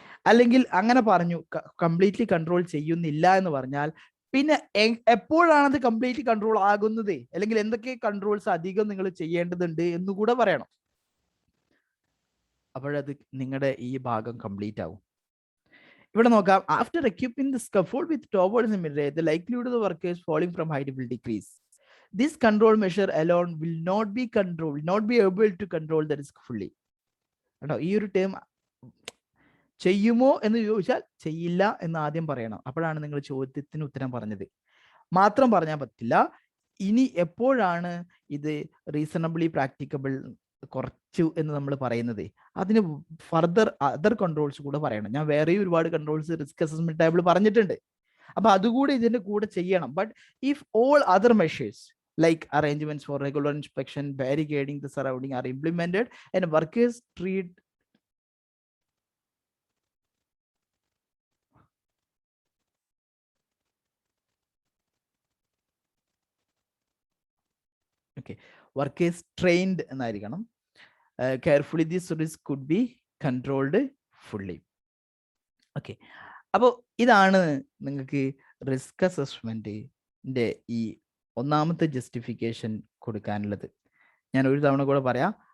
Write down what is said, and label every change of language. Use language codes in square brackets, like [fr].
[ml] അല്ലെങ്കിൽ അങ്ങനെ പറഞ്ഞു കംപ്ലീറ്റ്ലി കൺട്രോൾ ചെയ്യുന്നില്ല എന്ന് പറഞ്ഞാൽ പിന്നെ എപ്പോഴാണ് അത് കംപ്ലീറ്റ്ലി കൺട്രോൾ ആകുന്നത്, അല്ലെങ്കിൽ എന്തൊക്കെ കൺട്രോൾസ് അധികം നിങ്ങൾ ചെയ്യേണ്ടതുണ്ട് എന്നുകൂടെ പറയണം. അപ്പോഴത് നിങ്ങളുടെ ഈ ഭാഗം കംപ്ലീറ്റ് ആവും. ഇവിടെ നോക്കാം, [en] After equipping the scaffold with top boards and mid rails, the likelihood of the workers falling from height will decrease. This control measure alone will not be able to control the risk fully. [ml] കേട്ടോ, ഈ ഒരു term ചെയ്യുമോ എന്ന് ചോദിച്ചാൽ ചെയ്യില്ല എന്ന് ആദ്യം പറയണം. അപ്പോഴാണ് നിങ്ങൾ ചോദ്യത്തിന് ഉത്തരം പറഞ്ഞത്. മാത്രം പറഞ്ഞാൽ പറ്റില്ല. ഇനി എപ്പോഴാണ് ഇത് റീസണബിളി പ്രാക്ടിക്കബിൾ കുറച്ചു എന്ന് നമ്മൾ പറയുന്നത്, അതിന് ഫർദർ അതർ കൺട്രോൾസ് കൂടെ പറയണം. ഞാൻ വേറെയും ഒരുപാട് കൺട്രോൾസ് റിസ്ക് അസസ്മെന്റ് ടേബിൾ പറഞ്ഞിട്ടുണ്ട്. അപ്പൊ അതുകൂടെ ഇതിന്റെ കൂടെ ചെയ്യണം. [en] but if all other measures like arrangements for regular inspection, barricading the surrounding are implemented and workers treat workers trained [ml] എന്നായിരിക്കണം. [en] Carefully this risk could be controlled fully. [ml] Okay, അപ്പോൾ ഇതാണ് നിങ്ങൾക്ക് risk അസസ്മെന്റിന്റെ ഈ ഒന്നാമത്തെ ജസ്റ്റിഫിക്കേഷൻ കൊടുക്കാനുള്ളത്. ഞാൻ ഒരു തവണ കൂടെ പറയാം.